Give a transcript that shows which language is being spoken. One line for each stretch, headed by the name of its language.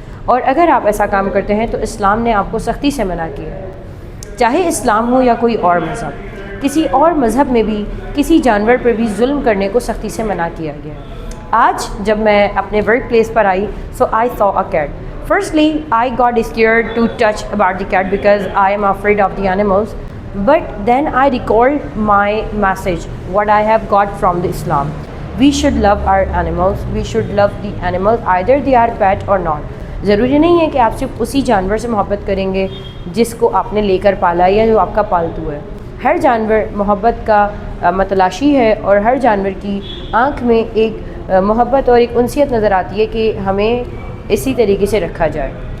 Urdu: اور اگر آپ ایسا کام کرتے ہیں تو اسلام نے آپ کو سختی سے منع کیا ہے. چاہے اسلام ہو یا کوئی اور مذہب، کسی اور مذہب میں بھی کسی جانور پر بھی ظلم کرنے کو سختی سے منع کیا گیا ہے. آج جب میں اپنے work place per I
English: so I saw a cat. Firstly, I got scared to touch about the cat because I am afraid of the animals. But then I recalled my message, what I have got from the Islam. We should love our animals. We should love the animals, either they are pet or not.
Urdu: ضروری نہیں ہے کہ آپ صرف اسی جانور سے محبت کریں گے جس کو آپ نے لے کر پالا یا جو آپ کا پالتو ہے. ہر جانور محبت کا متلاشی ہے اور ہر جانور کی آنکھ میں ایک محبت اور ایک انسیت نظر آتی ہے کہ ہمیں اسی طریقے سے رکھا جائے.